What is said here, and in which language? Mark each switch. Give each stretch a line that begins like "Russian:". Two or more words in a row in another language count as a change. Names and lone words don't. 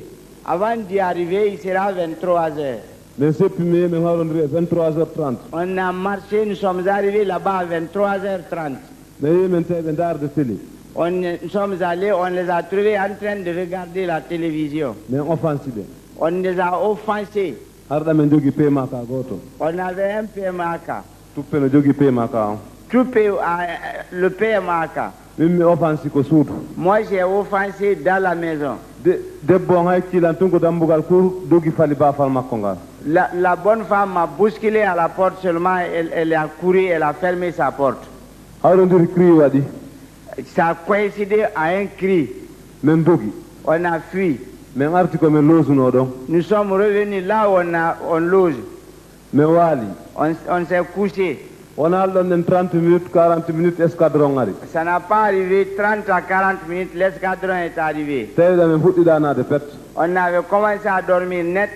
French: Avant d'y arriver, il sera 23h. On a marché, nous sommes arrivés là-bas à 23h30. Nous sommes allés, on les a trouvés en train de regarder la télévision. On les a offensés. On avait un PMAK. Le PMAK.
Fula: Mimi offensi ko suudu.
French: Moi, j'ai offensé dans la maison.
Fula: Debbo ngay kilantungo dambugal kur dogi fali ba fal makko ngal.
French: La bonne femme m'a bousculé à la porte seulement, elle a couru, elle a fermé sa porte.
Fula: Hawrondir cri wadi.
French: Ça a coïncidé à un cri.
Fula: Men dogi.
French: On a fui.
Fula: Men arti ko men losuno don.
French: Nous sommes revenus là où on loge.
Fula: Men wali.
French: On s'est couché. On a donné 30 minutes, 40 minutes, escadron ngari. Ça n'a pas arrivé 30 à 40 minutes, l'escadron est arrivé. On avait commencé à dormir net.